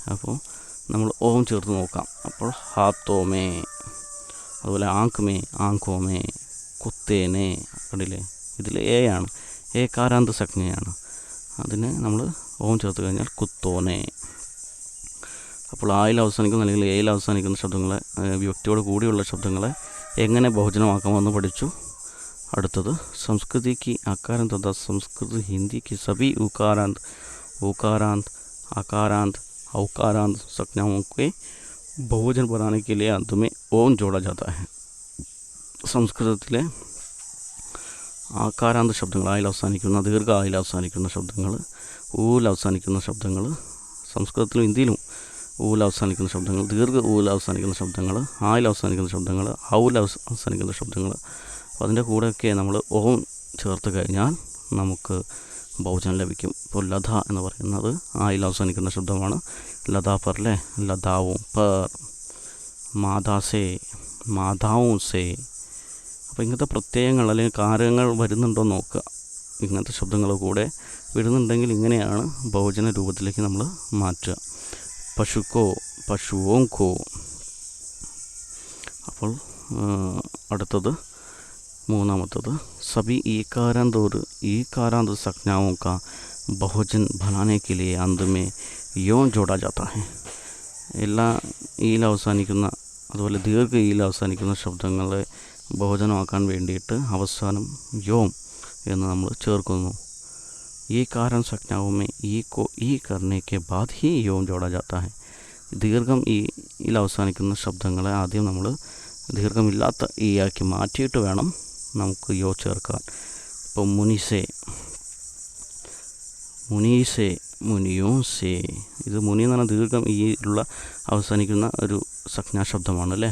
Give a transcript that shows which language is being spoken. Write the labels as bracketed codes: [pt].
[ml] അപ്പോൾ നമ്മൾ ഓം ചേർത്ത് നോക്കാം. അപ്പോൾ ഹാത്തോമേ, അതുപോലെ ആങ്ക്മേ ആങ്കോമേ, കുത്തേനെ, കണ്ടില്ലേ ഇതിൽ എ ആണ്, എ കാരാന്ത സംജ്ഞയാണ്. അതിന് നമ്മൾ ഓം ചേർത്ത് കഴിഞ്ഞാൽ കുത്തോനെ. അപ്പോൾ ആയിൽ അവസാനിക്കുന്ന അല്ലെങ്കിൽ എയിൽ അവസാനിക്കുന്ന ശബ്ദങ്ങളെ, വിഭക്തിയോട് കൂടിയുള്ള ശബ്ദങ്ങളെ എങ്ങനെ ബഹുജനമാക്കാമെന്ന് പഠിച്ചു. അടുത്തത് [hi] संस्कृति की आकारांत तथा संस्कृत हिंदी की सभी उकारांत उकारांत आकारांत औकारांत संज्ञाओं के बहुवचन बनाने के लिए अंत में ओम जोड़ा जाता है. [ml] സംസ്കൃതത്തിലെ ആകാരാന്ത ശബ്ദങ്ങൾ, ആയിൽ അവസാനിക്കുന്ന ദീർഘ ആയിൽ അവസാനിക്കുന്ന ശബ്ദങ്ങൾ, ഊൽ അവസാനിക്കുന്ന ശബ്ദങ്ങൾ, സംസ്കൃതത്തിലും ഹിന്ദിയിലും ഊൽ അവസാനിക്കുന്ന ശബ്ദങ്ങൾ, ദീർഘ ഊൽ അവസാനിക്കുന്ന ശബ്ദങ്ങൾ, ആയിൽ അവസാനിക്കുന്ന ശബ്ദങ്ങൾ, ഔൽ അവസാനിക്കുന്ന ശബ്ദങ്ങൾ, അപ്പോൾ അതിൻ്റെ കൂടെയൊക്കെ നമ്മൾ ഓം ചേർത്ത് കഴിഞ്ഞാൽ നമുക്ക് ബഹുവചനം ലഭിക്കും. ഇപ്പോൾ ലത എന്ന് പറയുന്നത് ആയിൽ അവസാനിക്കുന്ന ശബ്ദമാണ്. ലത പർ അല്ലേ, ലതാവും പർ, മാതാസേ മാതാവും സേ. അപ്പോൾ ഇങ്ങനത്തെ പ്രത്യയങ്ങൾ അല്ലെങ്കിൽ കാരകങ്ങൾ വരുന്നുണ്ടോ നോക്കുക. ഇങ്ങനത്തെ ശബ്ദങ്ങൾ കൂടെ വരുന്നുണ്ടെങ്കിൽ ഇങ്ങനെയാണ് ബഹുവചന രൂപത്തിലേക്ക് നമ്മൾ മാറ്റുക. പശുക്കോ പശുവോങ്കോ. അപ്പോൾ അടുത്തത് മൂന്നാമത്തത് [hi] सभी ईकारांत और ईकारांत संज्ञाओं का बहुवचन बनाने के लिए अंत में यों जोड़ा जाता है. [ml] എല്ലാ ഈയിൽ അവസാനിക്കുന്ന അതുപോലെ ദീർഘ ഈയിൽ അവസാനിക്കുന്ന ശബ്ദങ്ങളെ ബഹുവചനമാക്കാൻ വേണ്ടിയിട്ട് അവസാനം യോം എന്ന് നമ്മൾ ചേർക്കുന്നു. [hi] ഈ कारण संज्ञाओं में ई को ई करने के बाद ही यों जोड़ा जाता है. [ml] ദീർഘം ഈയിൽ അവസാനിക്കുന്ന ശബ്ദങ്ങളെ ആദ്യം നമ്മൾ ദീർഘമില്ലാത്ത ഈ ആക്കി മാറ്റിയിട്ട് വേണം നമുക്ക് യോ ചേർക്കാൻ. ഇപ്പോൾ മുനിസേ മുനീസേ മുനിയോസേ, ഇത് മുനി എന്ന് പറഞ്ഞാൽ ദീർഘം ഈ ഉള്ള അവസാനിക്കുന്ന ഒരു സംജ്ഞാശബ്ദമാണ് അല്ലേ.